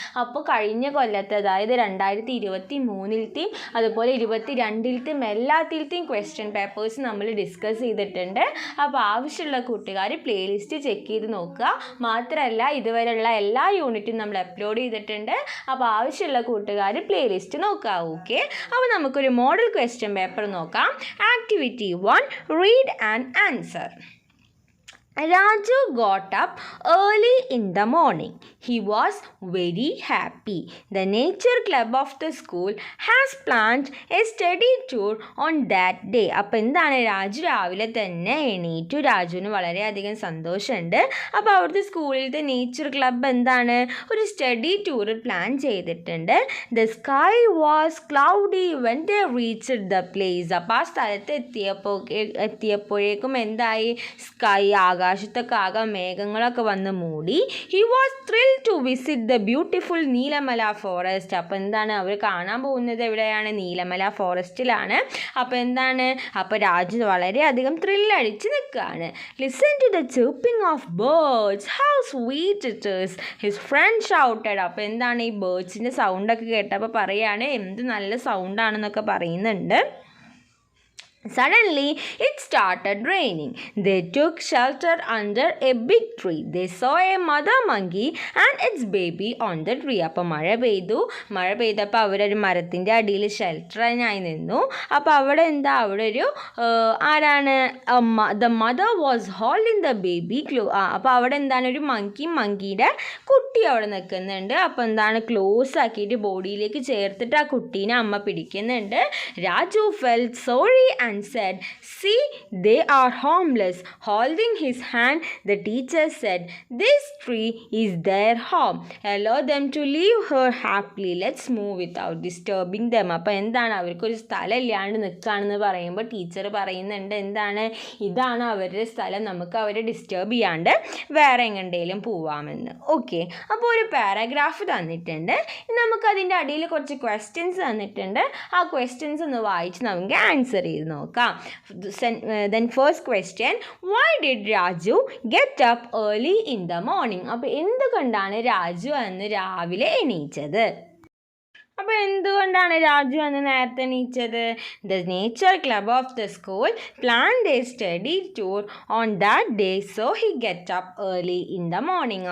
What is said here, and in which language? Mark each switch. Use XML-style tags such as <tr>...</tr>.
<ml>അപ്പോൾ കഴിഞ്ഞ കൊല്ലത്തെ, അതായത് 2023-ലെയും അതുപോലെ 2022-ലെയും എല്ലാത്തിലത്തെയും ക്വസ്റ്റ്യൻ പേപ്പേഴ്സ് നമ്മൾ ഡിസ്കസ് ചെയ്തിട്ടുണ്ട്. അപ്പോൾ ആവശ്യമുള്ള കൂട്ടുകാർ പ്ലേലിസ്റ്റ് ചെക്ക് ചെയ്ത് നോക്കുക. മാത്രമല്ല, ഇതുവരെയുള്ള എല്ലാ യൂണിറ്റും നമ്മൾ അപ്ലോഡ് ചെയ്തിട്ടുണ്ട്. അപ്പോൾ ആവശ്യമുള്ള കൂട്ടുകാർ പ്ലേലിസ്റ്റ് നോക്കുക. ഓക്കെ, അപ്പോൾ നമുക്കൊരു മോഡൽ ക്വസ്റ്റ്യൻ പേപ്പർ നോക്കാം.</ml> <en>Activity 1, read and answer. Raju got up early in the morning. He was very happy. The nature club of the school has planned a study tour on that day.</en> <ml>അപ്പോൾ എന്താണ്, രാജു രാവിലെ തന്നെ എണീറ്റു. രാജുവിന് വളരെയധികം സന്തോഷമുണ്ട്. അപ്പോൾ അവിടുത്തെ സ്കൂളിലത്തെ നേച്ചർ ക്ലബ്ബ് എന്താണ്, ഒരു സ്റ്റഡി ടൂർ പ്ലാൻ ചെയ്തിട്ടുണ്ട്.</ml> <en>The sky was cloudy when they reached the place.</en> <ml>അപ്പോൾ ആ സ്ഥലത്ത് എത്തിയപ്പോഴേക്കും എന്തായി, സ്കൈ, ആകാശത്തൊക്കെ ആകെ മേഘങ്ങളൊക്കെ വന്ന് മൂടി.</ml> <en>He was thrill to visit the beautiful Neelamala forest.</en> <ml>അപ്പോൾ എന്താണ്, അവർ കാണാൻ പോകുന്നത് എവിടെയാണ്, നീലമല ഫോറസ്റ്റിലാണ്. അപ്പോൾ എന്താണ്, അപ്പോൾ രാജു വളരെയധികം ത്രില്ലടിച്ച് നിൽക്കുകയാണ്.</ml> <en>Listen to the chirping of birds, how sweet it is, his friend shouted.</en> <ml>അപ്പോൾ എന്താണ്, ഈ ബേർഡ്സിൻ്റെ സൗണ്ടൊക്കെ കേട്ടപ്പോൾ പറയുകയാണ് എന്ത് നല്ല സൗണ്ടാണെന്നൊക്കെ പറയുന്നുണ്ട്.</ml> <en>Suddenly, it started raining. They took shelter under a big tree. They saw a mother monkey and its baby on the tree.</en> <ml>അപ്പോൾ മഴ പെയ്തപ്പോൾ അവരൊരു മരത്തിൻ്റെ അടിയിൽ ഷെൽട്ടറിനായി നിന്നു. അപ്പോൾ അവിടെ എന്താ, അവിടെ ഒരു ആരാണ്,</ml> <en>the mother was holding the baby</en> <ml>അപ്പോൾ അവിടെ എന്താണ്, ഒരു മങ്കിയുടെ കുട്ടി അവിടെ നിൽക്കുന്നുണ്ട്. അപ്പോൾ എന്താണ്, ക്ലോസ് ആക്കിയിട്ട് ബോഡിയിലേക്ക് ചേർത്തിട്ട് ആ കുട്ടീനെ അമ്മ പിടിക്കുന്നുണ്ട്.</ml> <en>Raju felt sorry and said, "See, they are harmless." Holding his hand, the teacher said, "This tree is their home. Allow them to live here happily. Let's move without disturbing them."</en> <ml>അപ്പോൾ എന്താണ്, അവർക്കൊരു സ്ഥലം ഇല്ലാണ്ട് നിൽക്കുകയാണെന്ന് പറയുമ്പോൾ ടീച്ചർ പറയുന്നുണ്ട് എന്താണ്, ഇതാണ് അവരുടെ സ്ഥലം, നമുക്ക് അവരെ ഡിസ്റ്റർബ് ചെയ്യാണ്ട് വേറെ എങ്ങോട്ടേലും പോവാമെന്ന്. ഓക്കെ, അപ്പോൾ ഒരു പാരഗ്രാഫ് തന്നിട്ടുണ്ട്. നമുക്കതിൻ്റെ അടിയിൽ കുറച്ച് ക്വസ്റ്റ്യൻസ് തന്നിട്ടുണ്ട്. ആ ക്വസ്റ്റ്യൻസ് ഒന്ന് വായിച്ച് നമുക്ക് ആൻസർ ചെയ്ത് നോക്കാം.</ml> <en>Then first question, why did Raju get up early in the morning?</en> <ml>അപ്പോൾ എന്തുകൊണ്ടാണ് രാജു അന്ന് രാവിലെ എണീച്ചത്? അപ്പോൾ എന്തുകൊണ്ടാണ് രാജു അന്ന് നേരത്തെ എണീച്ചത്?</ml> <en>The nature club of the school planned a study tour on that day, so he get up early in the morning.</en>